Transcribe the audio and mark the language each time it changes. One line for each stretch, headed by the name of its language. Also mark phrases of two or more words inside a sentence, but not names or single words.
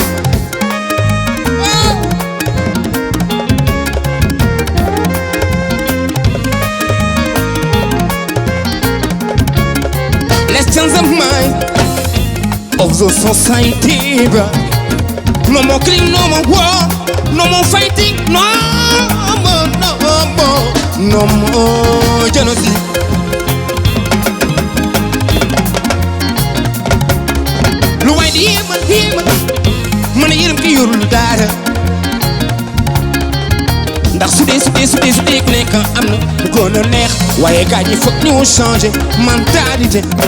English: Let's change the mind of the society, bro. No more killing, no more war, no more fighting, no more genocide.
Wolof: mën a yërëm ki yorul dara ndax su dee ku nekk am na lu gën a neex waaye gaañ ñi foog ñu
French: changer mentalité